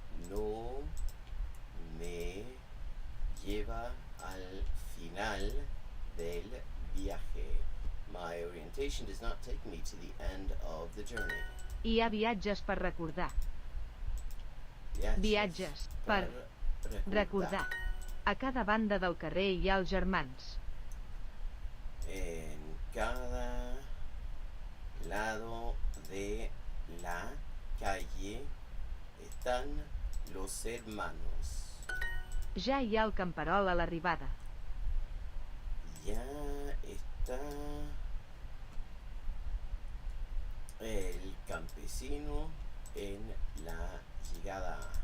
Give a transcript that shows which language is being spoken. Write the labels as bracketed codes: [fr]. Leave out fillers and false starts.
[es] No me lleva al final del viaje. [en] My orientation does not take me to the end of the journey. [ca] Hi ha viatges per recordar. Viatges per recordar. A cada banda del carrer hi ha els germans. [es] En cada lado de la calle están los hermanos. [ca] Ja hi ha el camperol a l'arribada. [es] Ya está el campesino en la llegada.